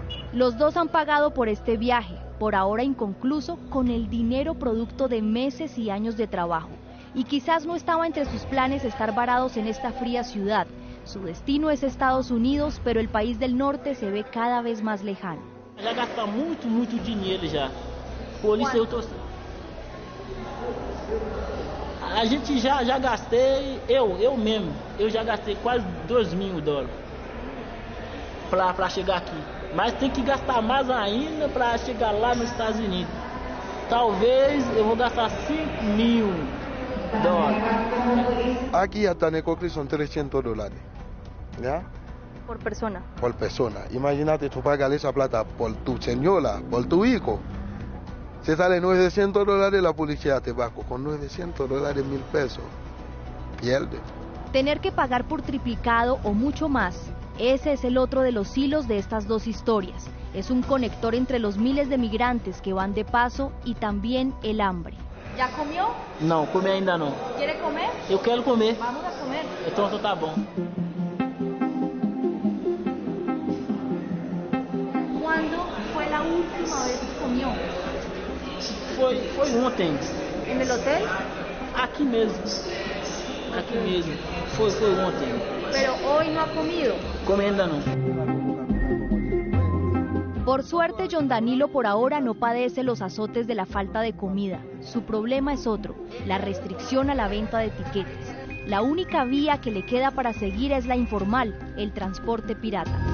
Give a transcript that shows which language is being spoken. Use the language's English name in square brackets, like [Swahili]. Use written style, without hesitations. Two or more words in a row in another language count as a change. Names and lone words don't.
[Spanish] Los dos han pagado por este viaje, por ahora inconcluso, con el dinero producto de meses y años de trabajo. Y quizás no estaba entre sus planes estar varados en esta fría ciudad. Su destino es Estados Unidos, pero el país del norte se ve cada vez más lejano. [Portuguese] Já gasta muito dinheiro já. Por isso eu tô... A gente já gastei, eu mesmo, eu já gastei quase $2.000 para chegar aqui. Mas tem que gastar mais ainda para chegar lá nos Estados Unidos. Talvez eu vou gastar $5.000. [Spanish] Aquí hasta Necoclí son $300, ¿ya? Por persona. Por persona. Imagínate tú pagas esa plata por tu señora, por tu hijo. Se sale $900, la policía te va con $900, $1.000. Pierde. Tener que pagar por triplicado o mucho más. Ese es el otro de los hilos de estas dos historias. Es un conector entre los miles de migrantes que van de paso y también el hambre. ¿Ya comió? [Portuguese] Não, comer ainda não. [Spanish] ¿Quiere comer? [Portuguese] Eu quero comer. [Spanish] Vamos a comer. [Portuguese] Então tá bom. [Spanish] ¿Cuándo fue la última vez que comió? [Portuguese] Foi ontem. [Spanish] ¿En el hotel? [Portuguese] Aqui mesmo. Aqui mesmo. Foi ontem. [Spanish] Pero hoy no ha comido. [Portuguese] Comer ainda não. [Spanish] Por suerte, John Danilo por ahora no padece los azotes de la falta de comida. Su problema es otro, la restricción a la venta de etiquetes. La única vía que le queda para seguir es la informal, el transporte pirata.